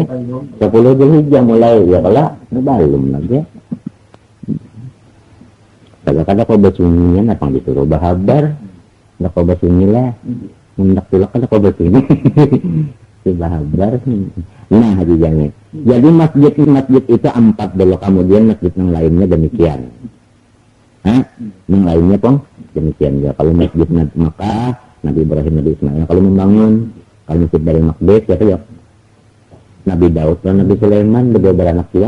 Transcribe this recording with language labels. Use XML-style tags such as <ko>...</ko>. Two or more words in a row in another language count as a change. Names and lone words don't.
<id>10 Zulhijjah mulai ya kalau belum lagi.</id> <bjn>Kadang-kadang kau bersunyian apa disuruh bahabar, enggak kau bersunyi lah. Hendak tulak kada kau bersunyi. Si bahabar. Nah, hadiahnya.</bjn> <id>Jadi masjid itu 4 dulu, kemudian masjid yang lainnya demikian. Yang lainnya pun demikian ya. Kalau masjid Makkah, Nabi Ibrahim, Nabi Ismail kalau membangun, kalau masjid dari Maqdis ya Nabi Daud dan Nabi Sulaiman berdua beranak juga.</id>